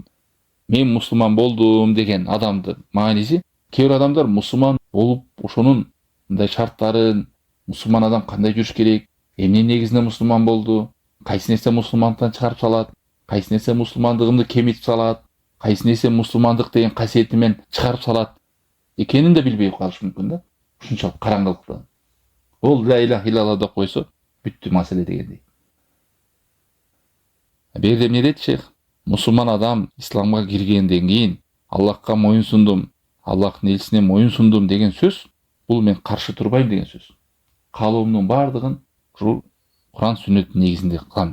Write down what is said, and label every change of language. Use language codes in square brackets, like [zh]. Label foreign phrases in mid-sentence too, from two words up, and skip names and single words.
[ky] Мен мусулман болдум деген адамды мааниси, кээ бир адамдар мусулман болуп, ошонун мындай шарттарын, мусулман адам кандай жүрүш керек, эмне негизинде мусулман болду, кайсы нерсе мусулмандыктан чыгарып салат, кайсы нерсе мусулмандыгымды кемитип салат, кайсы нерсе мусулмандык деген касиетимен чыгарып салат экенин да билбей калыш мүмкүн да. Ушунчалык караңгылыкта. Ол [ar] لا إله إلا الله [ky] деп койсо, бүттү маселе дегендей. Берде эмне дейт шейх? Мусулман адам исламга киргенден кийин Аллахка моюн сундум, Аллахтын элчисине моюн сундум деген сөз, бул мен каршы турбайм деген сөз. Каалоомдун бардыгын ушул Куран сүннөттүн негизинде кылам.